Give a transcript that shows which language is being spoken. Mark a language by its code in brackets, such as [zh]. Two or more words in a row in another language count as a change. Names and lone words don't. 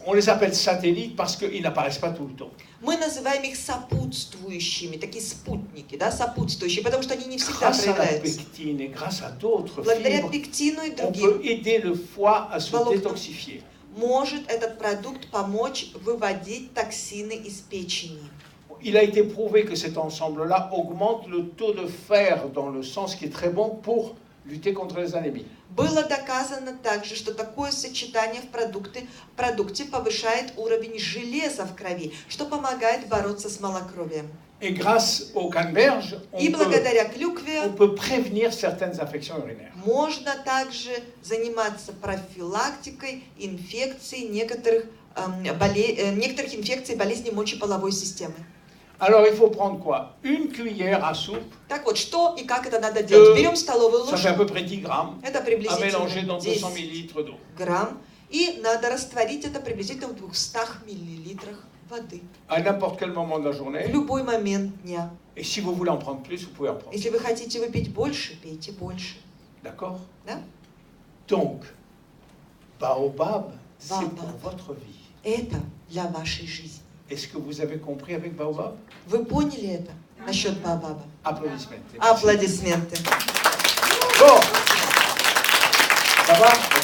[fr] On les appelle satellites parce qu'ils n'apparaissent pas tout le temps. [ru] Мы называем их сопутствующими, такие спутники, да, сопутствующие, потому что они не всегда [fr] Grâce à la [ru] проявляются. [fr] pectine et grâce à d'autres [ru] Благодаря [fr] fibres, [ru] пектину и [fr] on [ru] другим [fr] peut aider le foie à se [ru] Волокна. [fr] détoxifier. [ru] может этот продукт помочь выводить токсины из печени. [fr] Il a été prouvé que cet ensemble-là augmente le taux de fer dans le sang, ce qui est très bon pour lutter contre les anémies. [ru] Было доказано также, что такое сочетание в продукте повышает уровень железа в крови, что помогает бороться с малокровием. [fr] Et grâce au canneberge, [ru] И благодаря клюкве [fr] on peut prévenir certaines infections urinaires. [ru] можно также заниматься профилактикой инфекций некоторых инфекций болезней мочеполовой системы. [fr] Alors il faut prendre quoi? Une cuillère à soupe, [ru] Так вот, что и как это надо делать? Берем столовую [fr] ça fait à [ru] ложку, [fr] peu près 10 grammes, [ru] это [fr] à mélanger [ru] приблизительно [fr] dans 200 [ru] 10 [fr] ml d'eau. [ru] грамм, и надо растворить это приблизительно в 200 миллилитрах воды. [fr] À n'importe quel moment de la [ru] В [fr] journée. [ru] любой момент дня. [fr] Et si vous voulez en prendre plus, vous pouvez en prendre. [ru] Если вы хотите выпить больше, пейте больше. [fr] D'accord? [ru] Да? [fr] Donc, Baobab, c'est Baobab. pour votre vie. [ru] Это для вашей жизни. [fr] Est-ce que vous avez compris avec Baobab? [ru] Вы поняли это насчет Баобаба? [fr] Applaudissements. [ru] Аплодисменты. [fr] Bon, ça va?